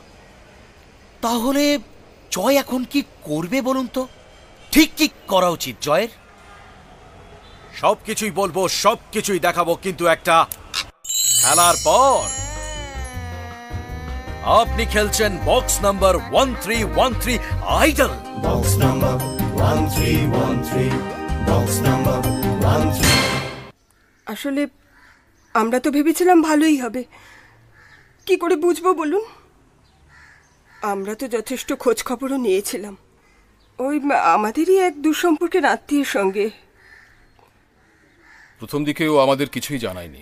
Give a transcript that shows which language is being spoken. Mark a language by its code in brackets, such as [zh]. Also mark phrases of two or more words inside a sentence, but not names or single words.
[bn] তাহলে জয় এখন কি করবে বলুন তো? ঠিক কি করা উচিত জয়ের? সবকিছুই বলবো, সবকিছুই দেখাবো, কিন্তু একটা খেলার পর। আপনি খেলছেন [en] box number [bn] 1313 আইডল। [en] Box number 1313. Box number 13. [bn] আসলে আমরা তো ভেবেছিলাম ভালোই হবে, কি করে বুঝবো বলুন? আমরা তো যথেষ্ট খোঁজ খবরও নিয়েছিলাম, ওই আমাদেরই এক দুঃসম্পর্কের আত্মীয়ের সঙ্গে। প্রথম দিকেও আমাদের কিছুই জানায়নি।